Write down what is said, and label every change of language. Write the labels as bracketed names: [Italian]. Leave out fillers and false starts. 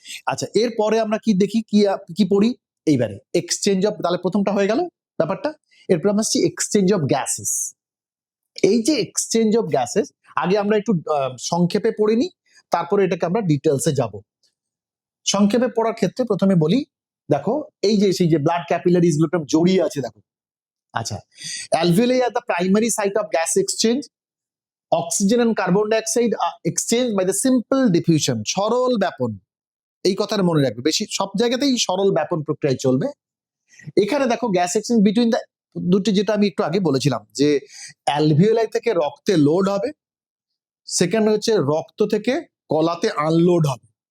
[Bangla] আচ্ছা, এরপরে আমরা কি দেখি, কি পড়ি এইবারে, এক্সচেঞ্জ অফ, তাহলে প্রথমটা হয়ে গেল ব্যাপারটা। এরপর আমরা আসছি এক্সচেঞ্জ অফ গ্যাসেস। এই যে এক্সচেঞ্জ অফ গ্যাসেস, আগে আমরা একটু সংক্ষেপে পড়ে নিই, তারপরে এটাকে আমরা ডিটেলসে যাব। সংক্ষেপে পড়ার ক্ষেত্রে প্রথমে বলি, দেখো এই যে সেই যে ব্লাড ক্যাপিলারিজ গুলো জড়িয়ে আছে দেখো। [English] আচ্ছা, alveoli are the primary site of gas exchange. Oxygen and carbon dioxide are exchanged by the simple diffusion, সরল ব্যাপন। [Bangla] এই কথাটা মনে রাখবে, বেশি সব জায়গাতেই সরল ব্যাপন প্রক্রিয়ায় চলবে। এখানে দেখো গ্যাস এক্সচেঞ্জ বিটুইন দ্য দুটি, যেটা আমি একটু আগে বলেছিলাম যে অ্যালভিওলাই থেকে রক্তে লোড হবে, সেকেন্ড হচ্ছে রক্ত থেকে কলাতে আনলোড হবে।